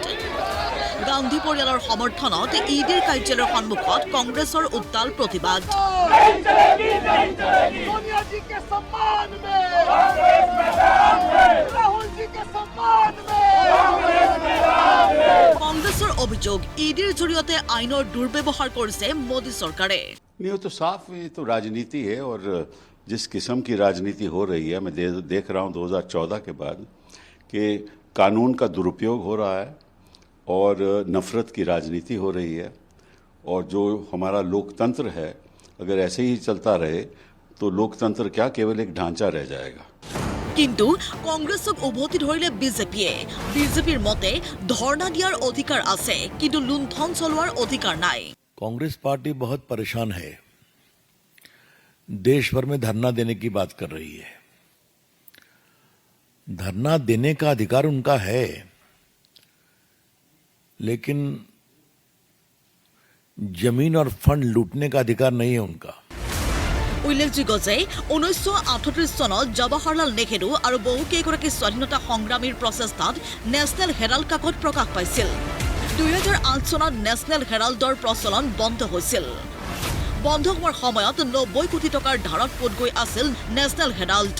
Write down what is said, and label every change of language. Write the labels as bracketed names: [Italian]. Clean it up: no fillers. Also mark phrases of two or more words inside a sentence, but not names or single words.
[Assamese] গান্ধী পৰিয়ালৰ সমৰ্থনত ইডিৰ কাৰ্যালয়ৰ সন্মুখত কংগ্ৰেছৰ উত্তাল প্ৰতিবাদ। কংগ্ৰেছৰ অভিযোগ, ইডিৰ জৰিয়তে আইনৰ দুৰ্ব্যৱহাৰ কৰিছে মোদী চৰকাৰে। [Hindi] नहीं, वो तो साफ, ये तो राजनीति है और जिस किस्म की राजनीति हो रही है, मैं देख रहा हूँ 2014 के बाद कि कानून का दुरुपयोग हो रहा है और नफरत की राजनीति हो रही है और जो हमारा लोकतंत्र है, अगर ऐसे ही चलता रहे तो लोकतंत्र क्या केवल एक ढांचा रह जाएगा। [Assamese] কিন্তু কংগ্ৰেছক উভতি ধৰিলে বিজেপিৰ মতে ধৰ্ণা দিয়াৰ অধিকাৰ আছে, কিন্তু লুণ্ঠন চলোৱাৰ অধিকাৰ নাই। [Hindi] कांग्रेस पार्टी बहुत परेशान है, देश भर में धरना देने की बात कर रही है। धरना देने का अधिकार उनका है, लेकिन जमीन और फंड लूटने का अधिकार नहीं है उनका। [Assamese] উল্লেখযোগ্য যে 1938 চনত জৱাহৰলাল নেহৰু আৰু বহুকেইগৰাকী স্বাধীনতা সংগ্ৰামীৰ প্ৰচেষ্টাত নেশ্যনেল হেৰাল্ড কাকত প্ৰকাশ পাইছিল। 2008 চনত নেশ্যনেল হেৰাল্ডৰ প্ৰচলন বন্ধ হৈছিল। বন্ধ হোৱাৰ সময়ত 90 কোটি টকাৰ ধাৰত পোত গৈ আছিল নেশ্যনেল হেৰাল্ড।